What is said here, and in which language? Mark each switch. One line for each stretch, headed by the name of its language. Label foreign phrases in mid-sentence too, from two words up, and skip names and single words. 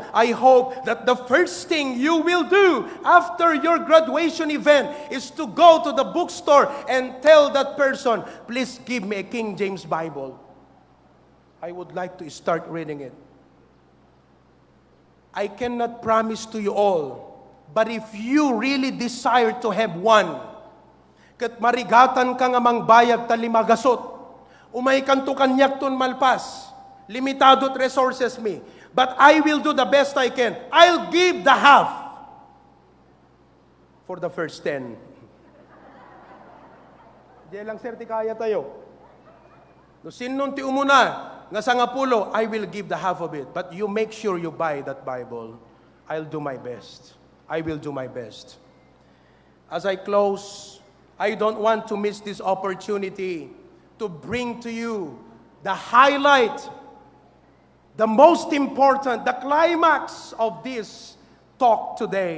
English: I hope that the first thing you will do after your graduation event is to go to the bookstore and tell that person, please give me a King James Bible. I would like to start reading it. I cannot promise to you all, but if you really desire to have one,
Iloko: kat marigatan ka nga mangbayag talimagasot, umay kanto kanyak tun malpas, limitado resources me,
English: but I will do the best I can. I'll give the half for the first 10.
Filipino: Diyan lang sir,
Iloko: ti kaya tayo. No sinon ti umuna, nga sa ngapulo,
English: I will give the half of it. But you make sure you buy that Bible. I'll do my best. I will do my best. As I close, I don't want to miss this opportunity to bring to you the highlight, the most important, the climax of this talk today.